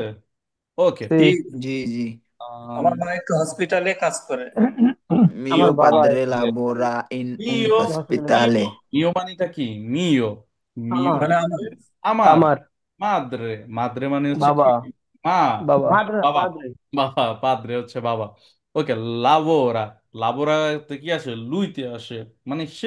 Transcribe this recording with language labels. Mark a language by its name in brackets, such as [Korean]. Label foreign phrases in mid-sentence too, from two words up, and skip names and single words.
[Bangla] ওকে। জি। জি। জি জি। আমার মা একটু হসপিটালে কাজ করে। আমার [Italian] Mio [Bangla] বাবা [Italian] padre lavora in un মিও [Bangla] হসপিটালে কাজ [Italian] মিও ospedale. [Bangla] করে। মিও মানেটা কি? [Italian] mio, mio [Bangla] আমার মানে আমার আমার। আমার [Italian] madre, madre [Bangla] মানে হচ্ছে কি? বাবা মা। বাবা বাবা। বাবা, পাদ্রে হচ্ছে বাবা। ওকে। লাবোরা, লাবোরাতে কি আসে? লুইতে আসে, মানে সে।